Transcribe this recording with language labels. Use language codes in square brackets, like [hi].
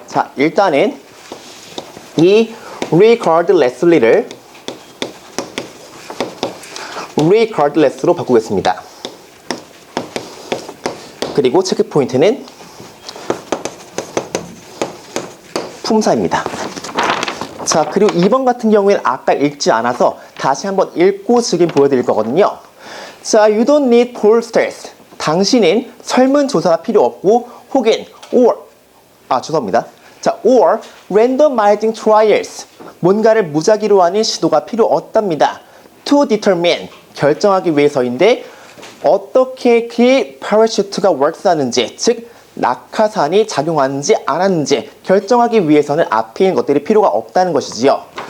[ko] 자, 일단은 이 regardlessly를 regardless로 바꾸겠습니다. 그리고 체크 포인트는 품사입니다. 자, 그리고 2번 같은 경우에는 아까 읽지 않아서 다시 한번 읽고 지금 보여드릴 거거든요. [en] 자, you don't need pollsters. [ko] 당신은 설문조사가 필요 없고 혹은 죄송합니다. [en] 자, or randomizing trials. [ko] 뭔가를 무작위로 하는 시도가 필요 없답니다. [en] to determine. [ko] 결정하기 위해서인데 어떻게 그 parachute가 works 하는지, 즉 낙하산이 작용하는지 안 하는지 결정하기 위해서는 앞에 있는 것들이 필요가 없다는 것이지요.